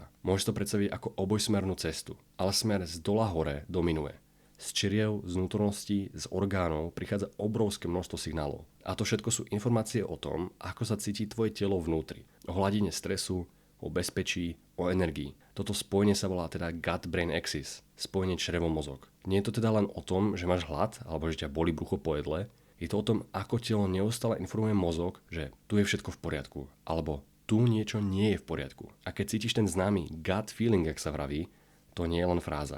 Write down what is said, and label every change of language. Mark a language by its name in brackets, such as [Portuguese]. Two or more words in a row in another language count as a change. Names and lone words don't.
[Slovak] Môžeš to predstaviť ako obojsmernú cestu, ale smer z dola hore dominuje. Z čriev, z vnútorností, z orgánov prichádza obrovské množstvo signálov. A to všetko sú informácie o tom, ako sa cíti tvoje telo vnútri. O hladine stresu, o bezpečí, o energii. Toto spojenie sa volá teda [English] gut-brain axis, [Slovak] spojenie črevo-mozog. Nie je to teda len o tom, že máš hlad alebo že ťa bolí brucho po jedle, je to o tom, ako telo neustále informuje mozog, že tu je všetko v poriadku, alebo tu niečo nie je v poriadku. A keď cítiš ten známy [English] gut feeling, [Slovak] jak sa vraví, to nie je len fráza.